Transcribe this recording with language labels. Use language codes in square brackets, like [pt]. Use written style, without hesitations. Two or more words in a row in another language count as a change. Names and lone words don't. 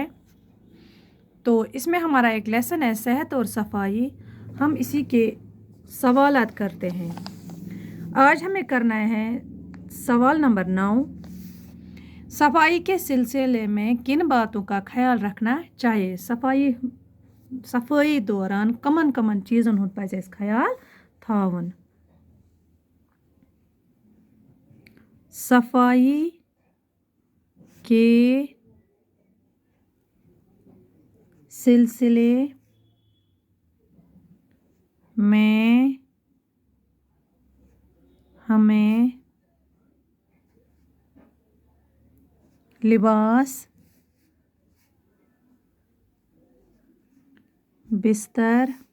[hi] तो इसमें हमारा एक लेसन है सेहत और सफाई। हम इसी के सवालात करते हैं। आज हमें करना है सवाल नंबर 9। सफाई के सिलसिले में किन बातों का ख्याल रखना चाहिए? [ks] सफाई दौरान कमन कमन चीज़न हुंद पज़ अस ख्याल थावन। [hi] सफाई के सिलसिले में हमें लिबास, बिस्तर,